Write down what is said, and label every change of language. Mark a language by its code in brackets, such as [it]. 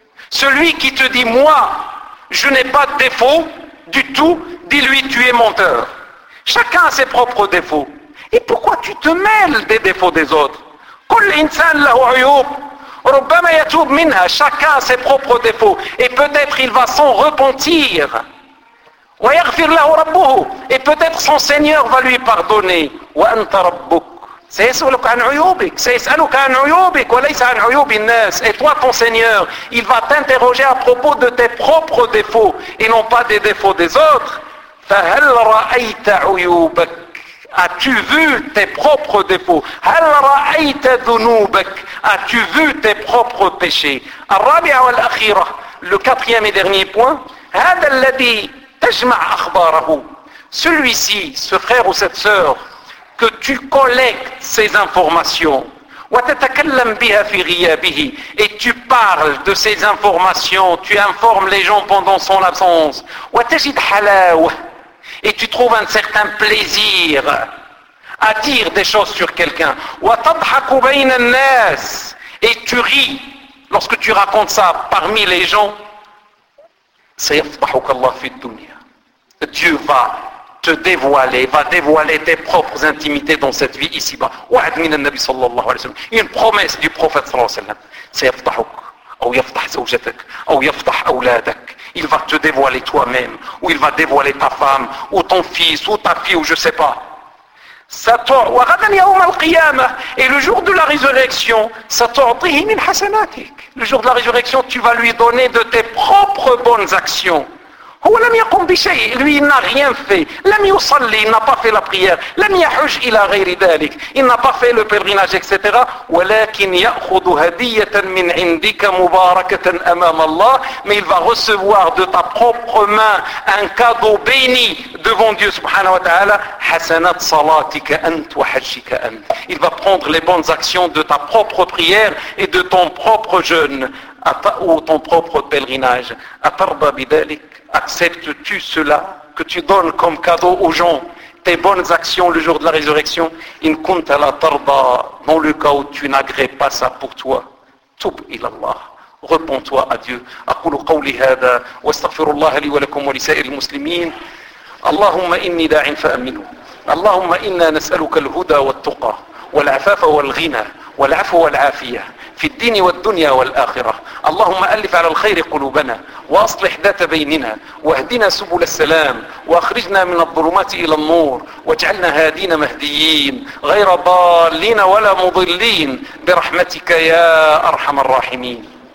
[fr] Celui qui te dit, moi, je n'ai pas de défaut du tout, dis-lui, tu es menteur. Chacun a ses propres défauts. Et pourquoi tu te mêles des défauts des autres? [ar] كل إنسان له عيوب ربما يتوب منها. [fr] Chacun a ses propres défauts et peut-être il va s'en repentir. [ar] ويغفر له ربه [fr] et peut-être son Seigneur va lui pardonner. [ar] وأنت ربك سيسألك عن عيوبك وليس عن عيوب الناس. [fr] Et toi ton Seigneur il va t'interroger à propos de tes propres défauts et non pas des défauts des autres. [ar] فهل رأيت عيوبك. [fr] As-tu vu tes propres défauts? [ar] هل رأيت ذنوبك? [fr] As-tu vu tes propres péchés? [ar] الرابعة والأخيرة, [fr] le quatrième et dernier point, [ar] هذا الذي تجمع أخباره, [fr] celui-ci, ce frère ou cette sœur, que tu collectes ces informations, [ar] وتتكلم بها في غيابه, [fr] et tu parles de ces informations, tu informes les gens pendant son absence, [ar] وتجد حلاوة, [fr] et tu trouves un certain plaisir à dire des choses sur quelqu'un. [ar] وَتَضْحَكُ بَيْنَ النَّاسِ [fr] et tu ris lorsque tu racontes ça parmi les gens. [ar] سَيَفْضَحُكَ اللَّهُ فِي الدُّنْيَا. [fr] Dieu va te dévoiler, va dévoiler tes propres intimités dans cette vie ici-bas. [ar] وَعَدْ مِنَ النَّبِي صلى الله عليه وسلم. [fr] Une promesse du prophète صلى الله عليه وسلم. [ar] سَيَفْضَحُكَ أو يفضح زوجتك أو يفضح أولادك. [fr] Il va te dévoiler toi-même ou il va dévoiler ta femme ou ton fils ou ta fille ou je sais pas. [ar] وغدا يوم القيامة. [fr] Et le jour de la résurrection, [ar] ستعطيه من حسناتك. [fr] Le jour de la résurrection, tu vas lui donner de tes propres bonnes actions. [ar] هو لم يقم بشيء. [fr] Lui il n'a rien fait. [ar] لم يصلي. [fr] Il n'a pas fait la prière. [ar] لم يحج إلى غير ذلك. [fr] Il n'a pas fait le pèlerinage, etc. [ar] ولكن يأخذ هدية من عندك مباركة أمام الله. [fr] Mais il va recevoir de ta propre main un cadeau béni devant Dieu سبحانه وتعالى. [ar] حسنات صلاتك أنت وحجك أنت. [fr] Il va prendre les bonnes actions de ta propre prière et de ton propre jeûne ou ton propre pèlerinage. [ar] أترضى بذلك. [fr] Acceptes-tu cela que tu donnes comme cadeau aux gens tes bonnes actions le jour de la résurrection? [ar] In kunta la tarda, [fr] dans le cas où tu n'agrées pas ça pour toi, [ar] tub ila Allah, [fr] repends-toi à Dieu. [ar] Aqulu qawli hadha wa astaghfirullah li wa lakum wa li sa'il muslimin. Allahumma inni da'in fa aminu. Allahumma inna nas'aluka al-huda wa al-tuqa wa al-afafa wa al-ghina wa al-afu wa al-afiyah في الدين والدنيا والآخرة. اللهم ألف على الخير قلوبنا وأصلح ذات بيننا واهدنا سبل السلام وأخرجنا من الظلمات إلى النور واجعلنا هادين مهديين غير ضالين ولا مضلين برحمتك يا أرحم الراحمين.